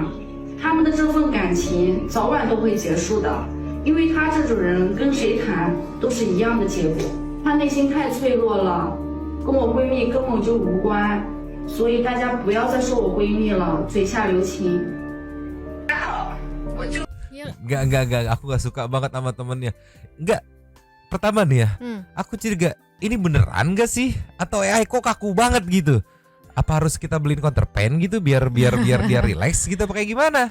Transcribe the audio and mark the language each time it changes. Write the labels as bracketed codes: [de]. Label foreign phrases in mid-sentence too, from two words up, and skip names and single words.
[zh] 他们的这份感情早晚都会结束的，因为他这种人跟谁谈都是一样的结果。他内心太脆弱了，跟我闺蜜根本就无关，所以大家不要再说我闺蜜了，嘴下留情。 [id] Enggak, aku gak suka banget sama temennya. Enggak, pertama nih ya, aku curiga ini beneran gak sih? Atau AI kok kaku banget gitu? Apa harus kita beliin counterpane gitu biar dia relax gitu apa kayak gimana?